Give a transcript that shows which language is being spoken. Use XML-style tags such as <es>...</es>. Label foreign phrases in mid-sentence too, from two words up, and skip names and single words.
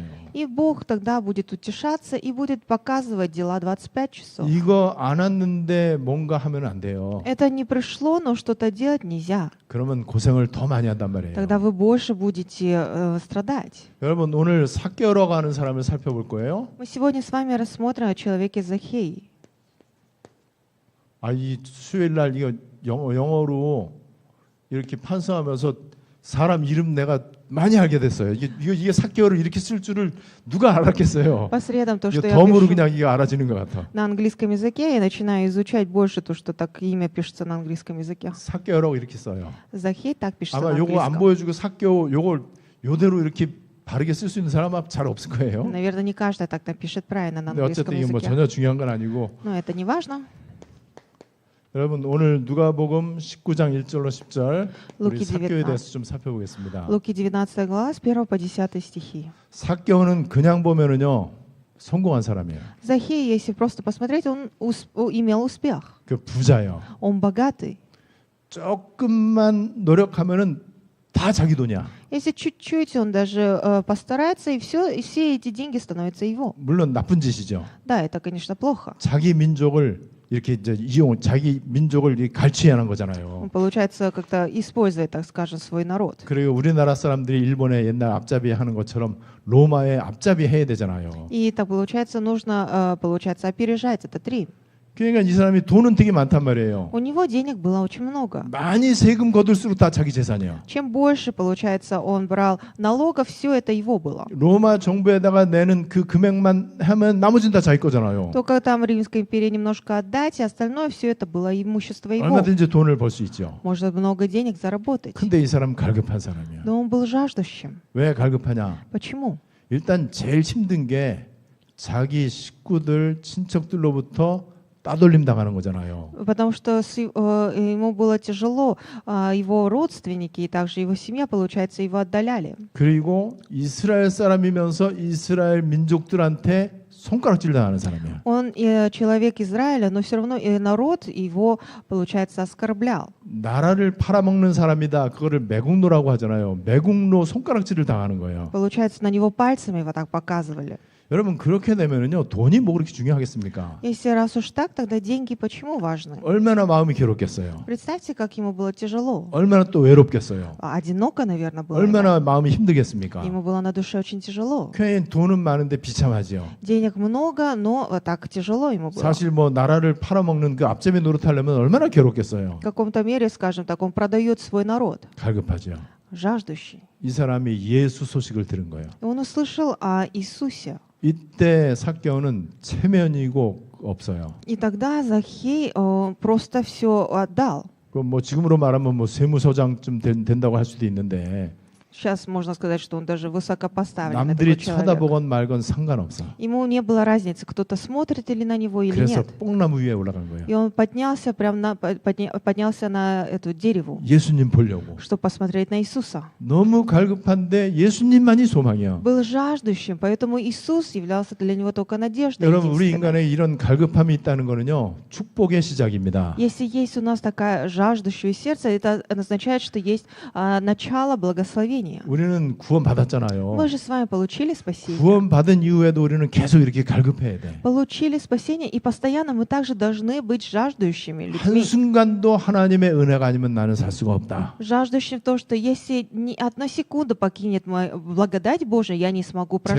<ru>И Бог тогда будет утешаться и будет показывать дела 25 часов.</ru> <ko>이거 안 왔는데 뭔가 하면 안 돼요.</ko> <ru>Это не пришло, но что-то делать нельзя.</ru> <ko>그러면 고생을 더 많이 한단 말이에요.</ko> <ru>Тогда вы больше будете страдать.</ru> <ko>여러분 오늘 삭개오러 가는 사람을 살펴볼 거예요.</ko> <ru>Мы сегодня с вами рассмотрим о человеке Захеи.</ru> <ko>이 수요일 날 이거 영어로 이렇게 판서하면서 사람 이름 내가 많이 알게 됐어요. 이게 삭개오를 이렇게 쓸 줄을 누가 알았겠어요.</ko> <ru>По средам то,</ru> <ko>이거</ko> <ru>что я</ru> <ko>덤으로</ko> <ru>пишу</ru> <ko>그냥 이거 알아지는 것 같아.</ko> <ru>на английском языке, я начинаю изучать больше то, что так имя пишется на английском языке.</ru> <ko>삭개오라고 이렇게 써요.</ko> <ru>Захей так пишется</ru> <ko>아마</ko> <ru>на</ru> <ko>요거 안</ko> <ru>английском.</ru> <ko>보여주고 삭개오 요걸 요대로 이렇게 바르게 쓸 수 있는 사람은 잘 없을 거예요.</ko> <ru>Наверное, не каждый так напишет правильно на</ru> <ko>근데</ko> <ru>английском</ru> <ko>어쨌든 이게 뭐</ko> <ru>языке.</ru> <ko>전혀 중요한 건 아니고</ko> <ru>Но это не важно.</ru> <ko>여러분 오늘 누가복음 19장 1절로 10절 우리</ko> <ru>Луки</ru> <ko>삭개오에</ko> <ru>19.</ru> <ko>대해서 좀 살펴보겠습니다.</ko> <ru>Луки 19 глава, с 1 по 10 стихи.</ru> <ko>삭개오는 그냥 보면은요 성공한 사람이에요.</ko> <ru>Захей, если просто посмотреть, он имел успех.</ru> <ko>그 부자예요.</ko> <ru>Он богатый.</ru> <ko>조금만 노력하면은 다 자기 돈이야.</ko> <ru>Если чуть-чуть он даже постарается, и все эти деньги становятся его.</ru> <ko>물론 나쁜 짓이죠.</ko> <ru>Да, это, конечно, плохо.</ru> <ko>자기 민족을 이렇게 이제 자기 민족을 이렇게 갈취하는 거잖아요.</ko> <ru>Он, получается, как-то использует, так скажем, свой народ.</ru> <ko>그리고 우리나라 사람들이 일본의 옛날 앞잡이 하는 것처럼 로마의 앞잡이 해야 되잖아요.</ko> <ru>И так получается, нужно, получается, опережать этот Рим.</ru> <ko>그러니까 이 사람이 돈은 되게 많단 말이에요.</ko> <ru>У него денег было очень много.</ru> <ko>많이 세금 거둘수록 다 자기 재산이야.</ko> <ru>Чем больше, получается, он брал налогов, все это его было.</ru> <ko>로마 정부에다가 내는 그 금액만 하면 나머지는 다 자기 거잖아요.</ko> <ru>Только там Римской империи немножко отдать, и остальное все это было имущество его.</ru> <ko>얼마든지 돈을 벌 수 있죠.</ko> <ru>Можно много денег заработать.</ru> <ko>근데 이 사람 갈급한 사람이야.</ko> <ru>Но он был жаждущим.</ru> <ko>왜 갈급하냐?</ko> <ru>Почему?</ru> <ko>일단 제일 힘든 게 자기 식구들, 친척들로부터 따돌림 당하는 거잖아요.</ko> <ru>Потому что ему было тяжело, его родственники и также его семья, получается, его отдаляли.</ru> <ko>그리고 이스라엘 사람이면서 이스라엘 민족들한테 손가락질 당하는 사람이야.</ko> <ru>Он человек Израиля, но все равно народ его, получается, оскорблял.</ru> <ko>나라를 팔아먹는 사람이다. 그거를 매국노라고 하잖아요. 매국노 손가락질을 당하는 거예요.</ko> <ru>Получается, на него пальцами его так показывали.</ru> <ko>여러분 그렇게 되면은요 돈이 뭐 그렇게 중요하겠습니까?</ko> <ru>Если раз уж так, тогда деньги почему важны?</ru> <ko>얼마나 마음이 괴롭겠어요.</ko> <ru>Представьте, как ему было тяжело.</ru> <ko>얼마나 또 외롭겠어요.</ko> <ru>Одиноко, наверное, было.</ru> <ko>얼마나 마음이 힘들겠습니까?</ko> <ru>Ему было на душе очень тяжело.</ru> <ko>괜히 돈은 많은데 비참하지요.</ko> <ru>Денег много, но так тяжело ему было.</ru> <ko>사실 뭐 나라를 팔아먹는 그 앞잡이 노릇하려면 얼마나 괴롭겠어요.</ko> <ru>В каком-то мере, скажем так, он продает свой народ,</ru> <ko>갈급하죠.</ko> <ru>жаждущий.</ru> <ko>이 사람이 예수 소식을 들은 거예요.</ko> <ru>И он услышал о Иисусе.</ru> <ko>이때 삭개오는 체면이고 없어요.</ko> <ru>И тогда Захей просто все отдал.</ru> <ko>그 뭐 지금으로 말하면 뭐 세무서장쯤 된다고 할 수도 있는데</ko> <ru>Сейчас можно сказать, что он даже высокопоставленный</ru> <ko>남들이</ko> <ru>такой человек.</ru> <ko>쳐다보건 말건 상관없어.</ko> <ru>Ему не было разницы, кто-то смотрит или на него, или</ru> <ko>그래서</ko> <ru>нет.</ru> <ko>뽕나무 위에 올라간 거예요.</ko> <ru>И он поднялся поднялся на эту дереву,</ru> <ko>예수님 보려고.</ko> <ru>чтобы посмотреть на Иисуса.</ru> <ko>너무 갈급한데 예수님만이 소망이야.</ko> <ru>Был жаждущим, поэтому Иисус являлся для него только надеждой.</ru> <ko>여러분 우리</ko> <ru>единственной.</ru> <ko>인간에 이런 갈급함이 있다는 거는요 축복의 시작입니다.</ko> <ru>Если есть у нас такая жаждущее сердце, это означает, что есть начало благословения.</ru> <ko>우리는 구원 받았잖아요.</ko> <ru>Мы же с вами получили спасение.</ru> <ko>구원 받은 이후에도 우리는 계속 이렇게 갈급해야 돼.</ko> <ru>Получили спасение, и постоянно мы также должны быть жаждущими людьми.</ru> <ko>한순간도 하나님의 은혜가 아니면 나는 살 수가 없다.</ko> <ru>Жаждущим то, что если ни одна секунда покинет мою благодать Божия, я не смогу прожить.</ru>